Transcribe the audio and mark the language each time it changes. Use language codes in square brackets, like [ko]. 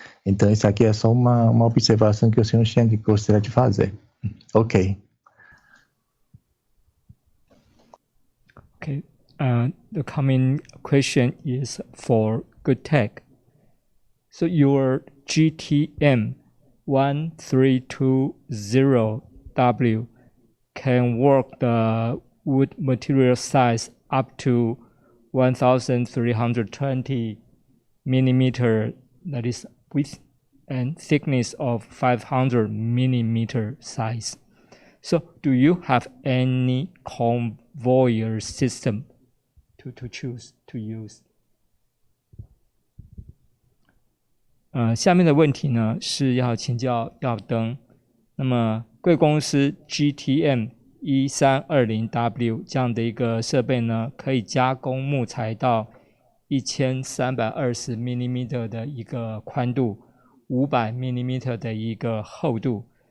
[pt] Então, isso aqui é só uma observação que o senhor Chang gostaria de fazer. Ok. Okay. [en] The coming question is for Good Tech. So your GTM 1320W can work the wood material size up to 1320 millimeter, that is width, and thickness of 500 millimeter size. So do you have any conveyor system to choose to use? [zh] 下面的问题呢是要请教耀登。那么贵公司 GTM 1320W 这样的一个设备呢，可以加工木材到1320 mm 的一个宽度，500 mm 的一个厚度。